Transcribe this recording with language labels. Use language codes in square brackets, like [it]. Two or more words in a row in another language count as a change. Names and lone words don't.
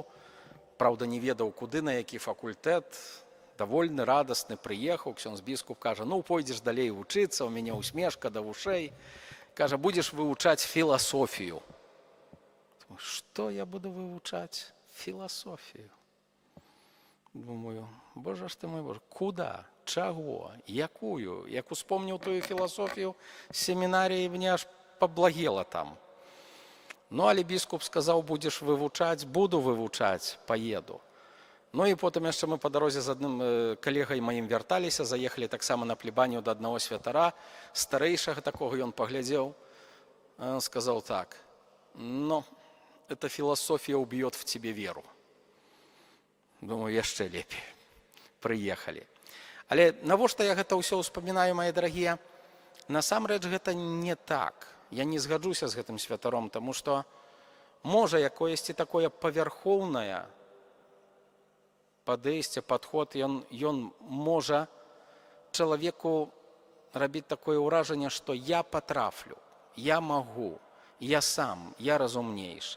[be] Праўда, не ведаў, куды, на які факультэт. Давольны, радасны прыехаў. Ксёндз біскуп кажа: ну, пойдзеш далей вучыцца, у мяне усмешка да вушэй. Кажа: будзеш вывучаць філасофію. Што я буду вывучаць? Філасофію. Думаю, божа ж ты мой боже, куда, чаго, якую? Як успомніў тую філасофію з семінаріі, мне аж паблагела там. Ну, але біскуп сказаў: будзеш вывучаць, буду вывучаць, паеду. Ну і потым яшчэ мы па дарозе з адным калегай маім вярталіся, заехалі таксама на плебанію да аднаго святара, старэйшага такога. Ён паглядзеў, сказаў так: ну, [ru] эта философия убьет в тебе веру. [be] Думаю, яшчэ лепей. Прыехалі. Але навошта я гэта ўсё ўспамінаю, мае дарагія? Насамрэч гэта не так. Я не згаджуся з гэтым святаром, таму што можа якоесьці такое павярхоўнае падэйсце, падход, ён можа чалавеку рабіць такое ўражанне, што я патрафлю, я магу, я сам, я разумнейшы.